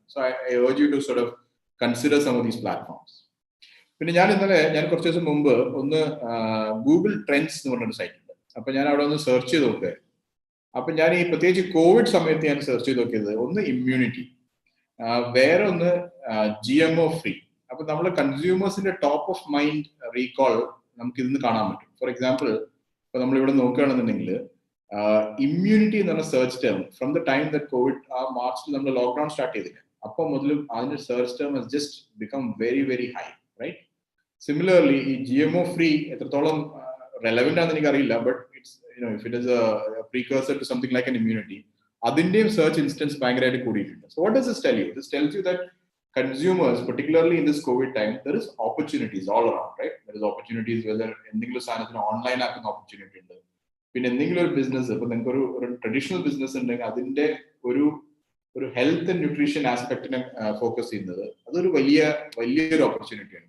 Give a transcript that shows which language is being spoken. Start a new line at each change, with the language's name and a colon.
English: So I urge you to sort of consider some of these platforms.
Malayalam: പിന്നെ ഞാൻ കുറച്ച് ദിവസം മുമ്പ് ഒന്ന് ഗൂഗിൾ ട്രെൻഡ്സ് എന്ന് പറഞ്ഞൊരു സൈറ്റ് ഉണ്ട്. അപ്പൊ ഞാൻ അവിടെ ഒന്ന് സെർച്ച് ചെയ്ത് നോക്കുക. അപ്പൊ ഞാൻ ഈ പ്രത്യേകിച്ച് കോവിഡ് സമയത്ത് ഞാൻ സെർച്ച് ചെയ്ത് നോക്കിയത് ഒന്ന് ഇമ്മ്യൂണിറ്റി, വേറെ ഒന്ന് GMO ഫ്രീ. അപ്പൊ നമ്മളെ കൺസ്യൂമേഴ്സിന്റെ ടോപ്പ് ഓഫ് മൈൻഡ് റീകോൾ നമുക്ക് ഇതിന്ന് കാണാൻ പറ്റും. ഫോർ എക്സാമ്പിൾ, ഇപ്പൊ നമ്മളിവിടെ നോക്കുകയാണെന്നുണ്ടെങ്കിൽ ഇമ്മ്യൂണിറ്റി എന്ന് പറഞ്ഞ search term
English: from the time that covid
Malayalam: മാർച്ചിൽ നമ്മൾ ലോക്ക്ഡൌൺ സ്റ്റാർട്ട് ചെയ്തില്ല, അപ്പോൾ മുതലും അതിന്റെ search term
English: has just become very very high, right?
Malayalam: Similarly, ഈ GMO ഫ്രീ എത്രത്തോളം റെലവെന്റ് ആണെന്ന് എനിക്കറിയില്ല,
English: but it's if it is a precursor to something like an immunity,
Malayalam: അതിന്റെയും search instance ഭയങ്കരമായിട്ട് കൂടിയിട്ടുണ്ട്.
English: So what does this tell you? This tells you that consumers, particularly in this COVID time, there is opportunities all around, right? There is opportunities whether
Malayalam: എന്തെങ്കിലും സാധനത്തിന് online ആക്കുന്ന opportunity ഉണ്ട്, പിന്നെ എന്തെങ്കിലും ഒരു business, ഇപ്പൊ നിങ്ങൾക്ക് ഒരു ട്രഡീഷണൽ ബിസിനസ് ഉണ്ടെങ്കിൽ അതിന്റെ ഒരു ഹെൽത്ത് ആൻഡ് ന്യൂട്രീഷൻ ആസ്പെക്ടിനെ ഫോക്കസ് ചെയ്യുന്നത് അതൊരു വലിയൊരു ഓപ്പർച്യൂണിറ്റിയാണ്.